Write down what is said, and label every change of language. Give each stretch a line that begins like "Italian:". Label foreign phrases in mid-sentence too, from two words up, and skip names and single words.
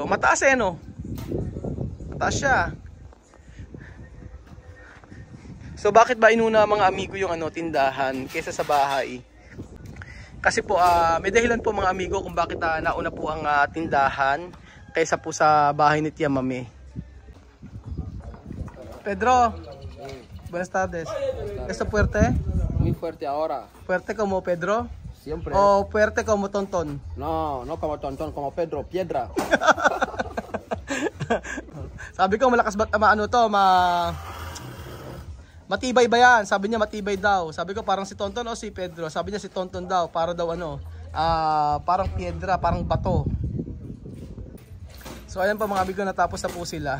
Filipino: Mataas Mataas siya. So bakit ba inuna mga amigo yung tindahan kaysa sa bahay? Kasi po may dahilan po mga amigo kung bakit nauna po ang tindahan kaysa po sa bahay ni Tia Mame.
Spanish: Pedro, buenas tardes. ¿Estás fuerte? Muy fuerte ahora. ¿Fuerte como Pedro? Siempre. ¿O fuerte como Tonton? No como Tonton, como Pedro, piedra.
Filipino: Sabi ko malakas ba matibay ba yan? Sabi niya matibay daw. Sabi ko parang si Tonton o si Pedro. Sabi niya si Tonton daw. Para daw parang piedra, parang bato. So ayan pa mga amigo, natapos na po sila.